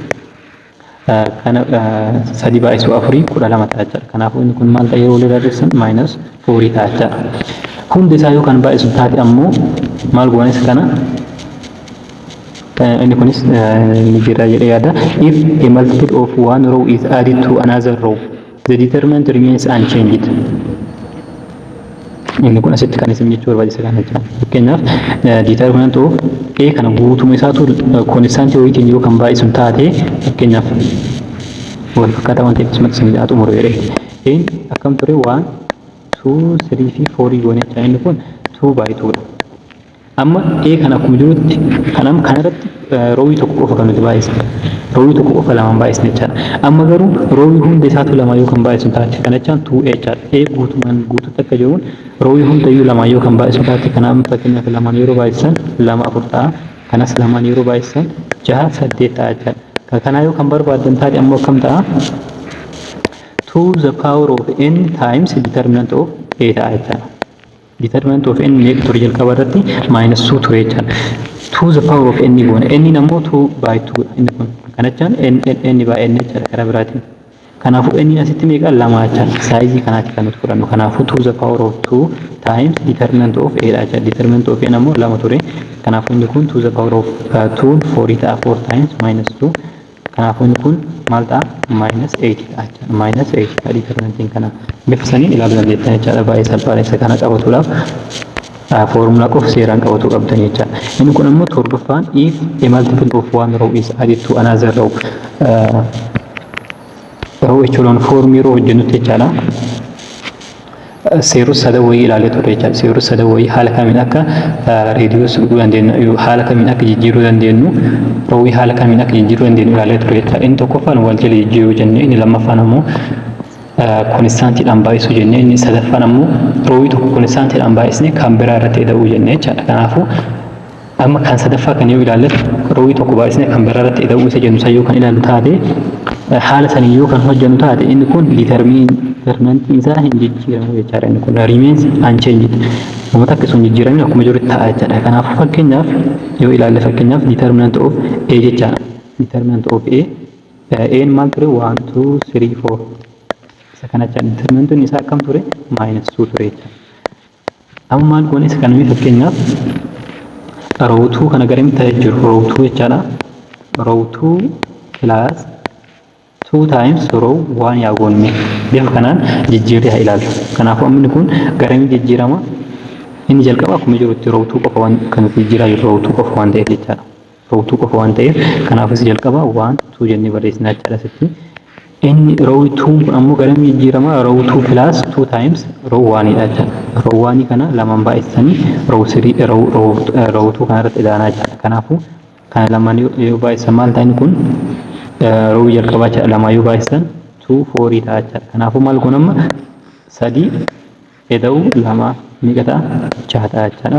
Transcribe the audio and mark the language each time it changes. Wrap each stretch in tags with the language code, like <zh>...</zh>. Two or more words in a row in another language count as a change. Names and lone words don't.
<om>kana 3 baay'isuu 4 12 ta'a jechuudha kanaafuu inni kun maal ta'a yeroo waliin barreessan -4 ta'a jechuudha hundi isaa yoo kan baay'isu taate ammoo maal goones kana inni kunis ni jira jedhee yaada</om> <en>if a multiple of one row is added to another row the determinant remains unchanged</en> <om>inni kun asitti kan isin jechuu barbaachisa kana jechuudha fakkeenyaaf</om> <en>determinant of a</en> <om>kana guutuma isaatu konistaantii wayitiin yoo kan baay'isu taate fakkeenyaaf wal fakkaataa waan ta'eef isumatti isin xumuru jedhee akkam ture 1 2 3 fi 4 goone jechuudha inni kun 2/2 dha amma a kana akkuma jirutti kanarratti roowii tokko qofa kan nuti baay'isne roowii tokko qofa lamaan baay'isne jechaadha amma garuu roowii hunda isaatu lama yoo kan baay'isu taate kanachaan 2a jechaadha a guutumaan guututti akka jiruun roowii hundayyuu lama yoo kan baay'isu taate kanaaf fakkeenyaaf lamaan yeroo baay'isan 2 4 ta'a kanas lamaan yeroo baay'isan 6 8 ta'a jechaadha kanaa yoo kan barbaadan taate ammoo akkam ta'a</om> <en>2 the power of n times determinant of a</en> <om>ta'a jechaadha</om> <en>determinant of n</en> <om>meeqa ture jalqaba irratti -2 ture jechaadha</om> <en>2 the power of n</en> <om>goone n ammoo 2/2 inni kun kanachaan</om> <en>n by n</en> <om>jechaadha karaa biraatiin kanaafuu n asitti meeqa lama jechaadha saayizii kanaatti kan nuti fudhannu kanaafuu</om> <en>2 the power of 2 times determinant of a</en> <om>dha jechaadha</om> <en>determinant of n</en> <om>ammoo 2 ture kanaafuu inni kun</om> <en>2 the power of 2</en> <om>4 ta'a 4 times -2 kanaafuu inni kun maal ta'a -8 ta'a jechaadha -8 ta'a determinantiin kana bifa saniin ilaaluu dandeettan jechaadha baay'ee salphaadha isa kana qabatuudhaaf formula qofa seeraan qabatu qabdan jechaadha inni kun ammoo torbaffaan</om> <en>if a multiple of one row is added to another row row echelon form</en> <om>yeroo hojjennutti jechaadha seerota sadii wayii ilaalee ture jechaadha seerota sadii wayii haala kamiin akka reediyoos godhuu dandeenyu haala kamiin akka jijjiiruu dandeenyu roowii haala kamiin akka jijjiiruu dandeenyu ilaalee ture jechaadha inni tokkoffaan wal jala jijjiiruu jennee inni lammaffaan ammoo konistaantiidhaan baay'isuu jennee inni sadaffaan ammoo roowii tokko konistaantiidhaan baay'isnee kan biraa irratti ida'uu jennee jechaadha kanaafuu amma kan sadaffaa kan yoo ilaalle roowii tokko baay'isnee kan biraa irratti ida'uu isa jennu san yoo kan ilaallu taate haala sanii yoo kan hojjennu taate inni kun determinantiin isaa hin jijjiiramu jechaadha inni kun</om> <en>remains unchanged</en> <om>uummata akkasuma jijjiiramni akkuma jirutti ta'a jechaadha kanaafuu fakkeenyaaf yoo ilaalle fakkeenyaaf</om> <en>determinant of a</en> <om>jechaadha</om> <en>determinant of a</en> <om>n maal ture 1 2 3 4 isa kana jecha determinantiin isaa akkam ture minus 2 ture jecha. Amma maal goone isa kana fakkeenyaaf row 2 kana garamitti ta'ee jiru row 2 jechaadha.</om> <en>Row 2 plus 2 times row 1</en> <om>yaa goone bifa kanaan jijjiirree haa ilaallu. Kanaafuu amma kun garami jijjiirama inni jalqaba akkuma jirutti row 2 qofa waan kan jijjiiraa jiru row 2 qofa waan ta'eef jechaadha. Row 2 qofa waan ta'eef kanaafuu si jalqaba 1 2 jennee barreessinaa jechaadha sitti. Inni row 2 kun ammoo garami jijjiirama</om> <en>row 2 plus 2 times row 1</en> <om>dha jechaadha. Row 1 kana lamaan baay'isanii row 3 row 2 kana irratti ilaanaa jechaadha. Kanaafuu kana lamaan yoo baay'isan maal ta'in kun row jalqabaa jechaadha. Lamaan yoo baay'isan 2 4 ta'a jechaadha. Kanaafuu maal kun amma 3 eda'u 2 meeqa ta'a 6 ta'a jechaadha.</om>